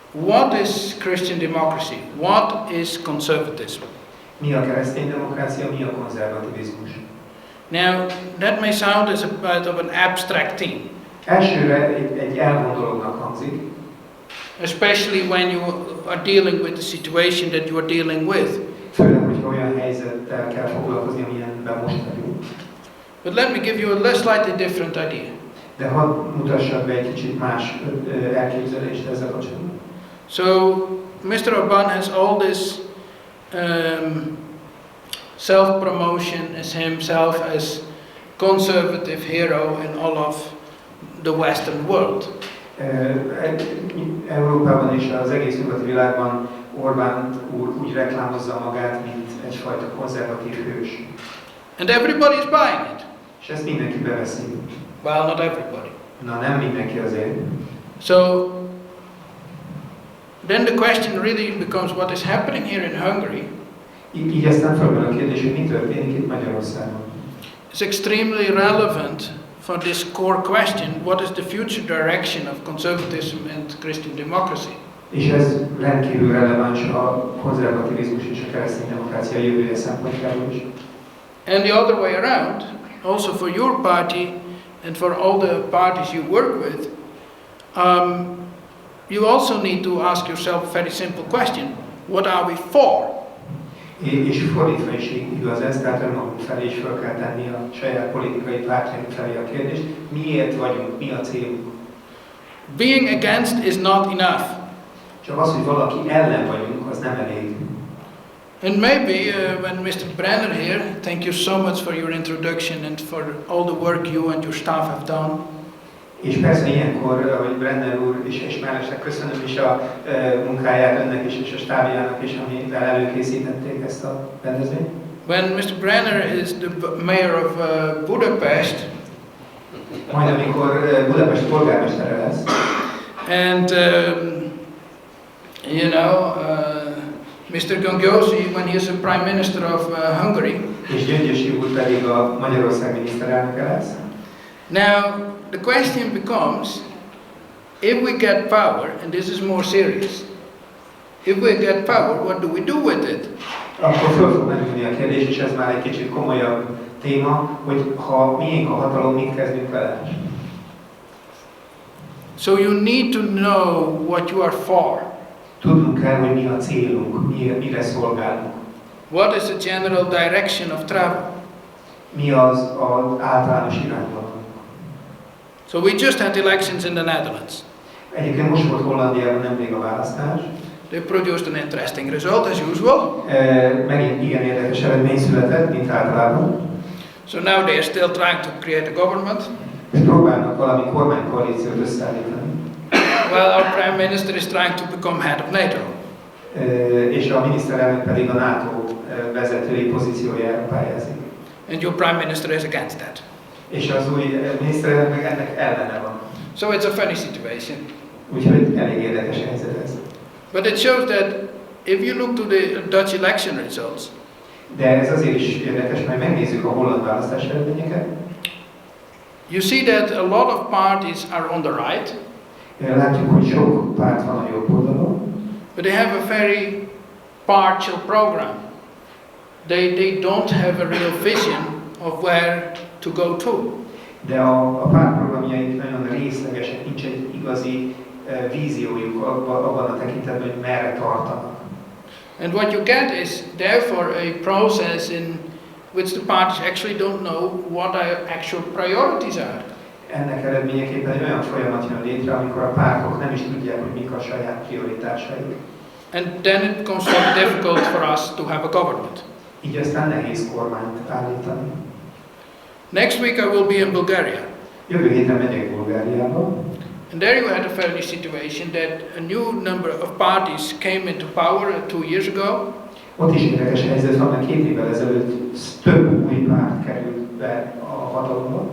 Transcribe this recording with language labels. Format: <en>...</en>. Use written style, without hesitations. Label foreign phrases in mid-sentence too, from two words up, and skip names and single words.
<en>what is Christian democracy? What is conservatism?</en> <hu>Mi a kereszténydemokrácia, mi a konzervativizmus?</hu> <en>Now, that may sound as a bit of an abstract theme.</en> <hu>Elsőre egy elvont dolognak hangzik,</hu> <en>especially when you are dealing with the situation that you are dealing with.</en> <hu>főleg, hogyha olyan helyzettel kell foglalkozni, amilyenben most vagyunk.</hu> <en>But let me give you a slightly different idea.</en> <hu>De hadd mutassak be egy kicsit más elképzelést ezzel kapcsolatban.</hu> <en>So, Mr. Orbán has all this self-promotion as himself as conservative hero in all of the Western world.</en> <hu>Európában és az egész nyugati világban Orbán úr úgy reklámozza magát, mint egyfajta konzervatív hős.</hu> <en>And everybody is buying it.</en> <hu>És ezt mindenki beveszi.</hu> <en>Well, not everybody.</en> <hu>Na, nem mindenki azért.</hu> <en>So, then the question really becomes what is happening here in Hungary.</en> <hu>Így aztán felmerül a kérdés, hogy mi történik itt Magyarországon.</hu> <en>It's extremely relevant for this core question, what is the future direction of conservatism and Christian democracy?</en> <hu>És ez rendkívül releváns a konzervativizmus és a kereszténydemokrácia jövője szempontjából is.</hu> <en>And the other way around, also for your party and for all the parties you work with, you also need to ask yourself a very simple question: what are we for?</en> <hu>És fordítva is igaz ez, tehát önmagunk felé is fel kell tenni a saját politikai pártjaink felé a kérdést, miért vagyunk, mi a célunk.</hu> <en>Being against is not enough.</en> <hu>Csak az, hogy valaki ellen vagyunk, az nem elég.</hu> <en>And maybe when Mr. Brenner here, thank you so much for your introduction and for all the work you and your staff have done.</en> <hu>És persze ilyenkor, ahogy Brenner úr és mellesleg köszönöm is a munkáját önnek is, és a stábjának is, amivel előkészítették ezt a rendezvényt.</hu> <en>When Mr. Brenner is the mayor of Budapest,</en> <hu>majd amikor Budapest polgármestere lesz,</hu> <en>and you know, Mr. Gongyosi, when he is the Prime Minister of Hungary,</en> <hu>és Gyöngyösi úr pedig a Magyarország miniszterelnöke lesz.</hu> <en>Now, the question becomes, if we get power, and this is more serious, if we get power, what do we do with it?</en> <hu>Akkor föl fog merülni a kérdés, és ez már egy kicsit komolyabb téma, hogy ha miénk a hatalom, mit kezdünk vele.</hu> <en>So you need to know what you are for.</en> <hu>Tudnunk kell, hogy mi a célunk, mire szolgálunk.</hu> <en>What is the general direction of travel?</en> <hu>Mi az általános irányvonal?</hu> <en>So we just had elections in the Netherlands.</en> <hu>Egyébként most volt Hollandiában nemrég a választás.</hu> <en>They produced an interesting result as usual.</en> <hu>Megint igen érdekes eredmény született, mint általában.</hu> <en>So now they are still trying to create a government.</en> <hu>És próbálnak valami kormánykoalíciót összeállítani.</hu> <en>Well, our Prime Minister is trying to become head of NATO.</en> <hu>És a miniszterelnök pedig a NATO vezetői pozíciójára pályázik.</hu> <en>And your Prime Minister is against that.</en> <hu>És az új miniszterelnök meg ennek ellene van.</hu> <en>So it's a funny situation.</en> <hu>Úgyhogy elég érdekes helyzet ez.</hu> <en>But it shows that if you look to the Dutch election results,</en> <hu>de ez azért is érdekes, mert megnézzük a holland választás eredményeket.</hu> <en>You see that a lot of parties are on the right.</en> <hu>Látjuk, hogy sok párt van a jobb oldalon.</hu> <en>But they have a very partial program. They don't have a real vision of where to go to.</en> <hu>De a pártprogramjaik nagyon részlegesek, nincs egy igazi víziójuk abban a tekintetben, hogy merre tartanak.</hu> <en>And what you get is therefore a process in which the parties actually don't know what their actual priorities are.</en> <hu>Ennek eredményeképpen egy olyan folyamat jön létre, amikor a pártok nem is tudják, hogy mik a saját prioritásaik.</hu> <en>And then it becomes very difficult for us to have a government.</en> <hu>Így aztán nehéz kormányt állítani.</hu> <en>Next week I will be in Bulgaria.</en> <hu>Jövő héten megyek Bulgáriába.</hu> <en>And there you had a funny situation that a new number of parties came into power 2 years ago.</en> <hu>Ott is érdekes helyzet van, mert 2 évvel ezelőtt több új párt került be a hatalomba.</hu>